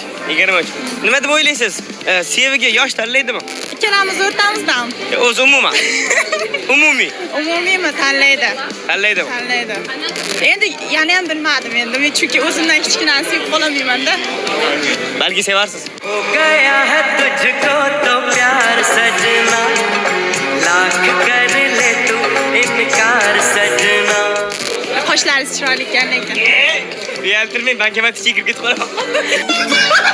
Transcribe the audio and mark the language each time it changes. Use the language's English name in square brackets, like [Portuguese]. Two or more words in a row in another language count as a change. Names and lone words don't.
[Uzbek] 23. Nima deb o'ylaysiz? Seviga yosh tanlaydimi? Ikkalamiz o'rtamizdan. O'zi umuman. Umumiy. Umumiymi tanlaydi? Tanlaydimi? Tanlaydi. Endi yana ham bilmadim endi. Men chunki o'zimdan kichkinani sevib qolamayman-da. Balki sevarsiz. [Hindi] हो गया है तुझको तो प्यार सजना लाख कर ले तू इनकार सजना [Uzbek] Qoshlaringiz chiroyli ekan lekin. Uyaltirmang, bankomat ichiga kirib ketib qolaman.